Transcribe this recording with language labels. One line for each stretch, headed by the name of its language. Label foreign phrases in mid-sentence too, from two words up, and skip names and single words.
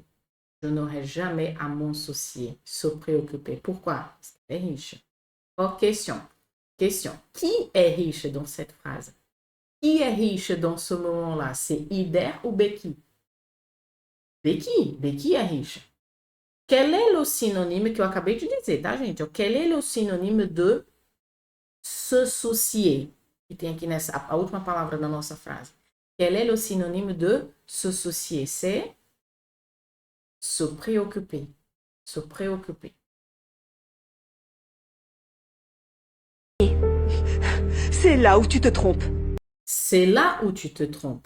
French: Je n'aurai jamais à m'en soucier, se préoccuper. Pourquoi? Parce qu'elle est riche. Oh, question. Question. Qui est riche dans cette phrase? Qui est riche dans ce moment-là? C'est Hider ou Becky? Becky. Becky est riche. Quel est le synonyme que
Portuguese: eu acabei de dizer, tá, gente?
French: Quel est le synonyme de se soucier?
Portuguese: Que tem aqui nessa, a última palavra da nossa frase.
French: Quel est le synonyme de se soucier? C'est se préoccuper. Se préoccuper. C'est là où tu te trompes. C'est là où tu te trompes.